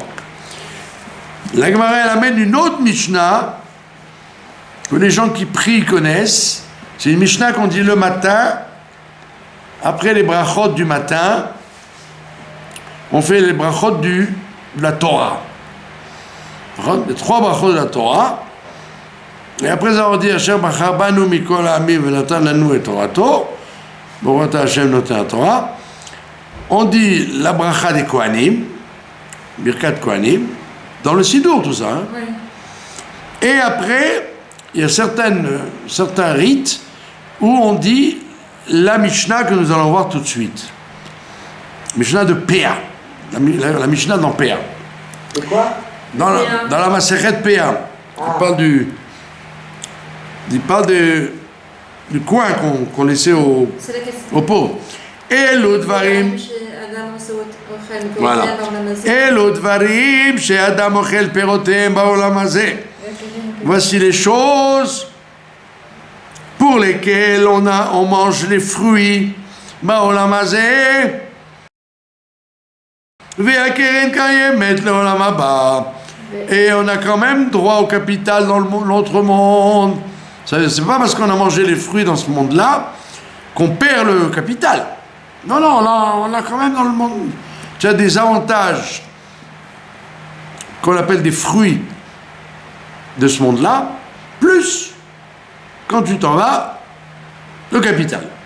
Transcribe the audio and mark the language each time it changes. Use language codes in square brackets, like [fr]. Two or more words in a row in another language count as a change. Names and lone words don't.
[fr] La Gemara, elle amène une autre Mishnah que les gens qui prient connaissent. C'est une Mishnah qu'on dit le matin, après les brachot du matin, on fait les brachot de la Torah. Les 3 brachot de la Torah. Et après avoir dit [he] אשר בחר בנו מכל העמים ונתן לנו את תורתו, ברוך אתה השם נותן תורה, [fr] on dit la bracha des Kohanim, [he] ברכת כהנים, [fr] dans le Sidour tout ça. Hein. Oui. Et après, il y a certains rites où on dit la Mishnah que nous allons voir tout de suite. Mishnah de Péa. La Mishnah dans Péa. C'est quoi? Dans la Masechet Péa. Il parle du coin qu'on laissait aux pauvres. Et l'autre varim. Chez Adam Voilà. [he] אלו דברים שאדם אוכל פירותיהם בעולם הזה. [fr] Voici les choses pour lesquelles on mange les fruits [he] בעולם הזה. והקרן קיימת לעולם הבא. [fr] Et on a quand même droit au capital dans l'autre monde. C'est pas parce qu'on a mangé les fruits dans ce monde-là qu'on perd le capital. Non, non, là, on a quand même dans le monde. Tu as des avantages qu'on appelle des fruits de ce monde-là, plus, quand tu t'en vas, le capital.